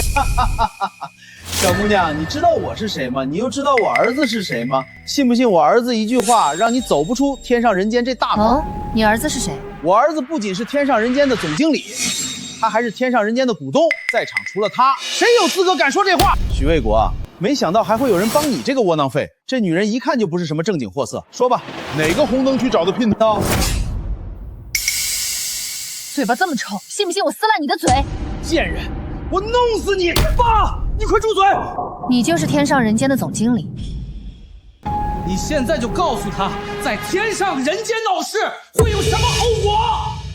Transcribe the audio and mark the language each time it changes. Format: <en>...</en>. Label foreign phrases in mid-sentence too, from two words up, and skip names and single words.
<zh>小姑娘，你知道我是誰嗎？你又知道我兒子是誰嗎？信不信我兒子一句話，讓你走不出天上人間這大門？哦，你兒子是誰？我兒子不僅是天上人間的總經理，他還是天上人間的股東。在場除了他，誰有資格敢說這話？許衛國，沒想到還會有人幫你這個窩囊廢。這女人一看就不是什麼正經貨色。說吧，哪個紅燈區找的姘頭？嘴巴這麼臭，信不信我撕爛你的嘴？賤人，我弄死你！爸，你快住嘴！你就是天上人間的總經理。你現在就告訴他，在天上人間鬧事會有什麼後果？</zh>